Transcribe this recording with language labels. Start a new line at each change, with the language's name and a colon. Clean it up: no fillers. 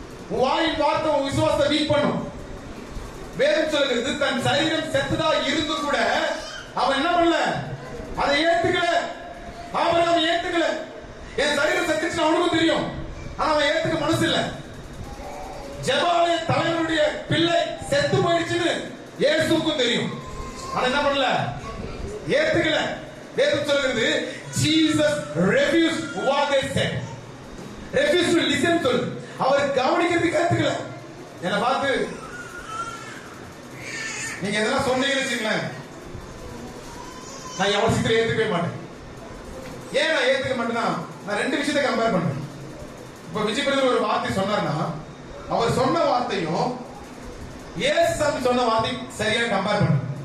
Tamil: உன் வாயின் வார்த்தை உன் விசுவாசத்தை வீக் பண்ணும். வேதம் சொல்லுகிறது, தன் சரீரம் செத்துதா இருந்து கூட அவன் என்ன பண்ணல? அதை ஏத்துக்கல. அவன் ஏத்துக்கல. என் சரீரம் செத்துச்சுன்னு அவனுக்கும் தெரியும், ஆனா அவன் ஏத்துக்க மனசு இல்ல. ஜெபாலய தலைவனுடைய பிள்ளை செத்து போயிடுச்சுன்னு இயேசுவுக்கும் தெரியும், ஆனா என்ன பண்ணல? ஏத்துக்கல. வேதம் சொல்லுகிறது,
English: Jesus refused what they said. Refused to listen to.
Tamil: அவர் கவனிக்கிறதுக்கு ஏத்துக்கல. என்ன பார்த்து நீங்க எதனா சொன்னீங்கன்னு வச்சுங்களேன், நான் எவ்வளவு சீக்கிரம் ஏத்துக்கவே மாட்டேன். ஏன் நான் ஏத்துக்க மாட்டேன்னா, நான் 2 விஷயத்தை கம்பேர் பண்றேன். இப்ப விஜய் பிரதர் ஒரு வார்த்தை சொன்னார்னா, அவர் சொன்ன வார்த்தையும் இயேசு சொன்ன வார்த்தையும் சரியா கம்பேர் பண்ணுங்க.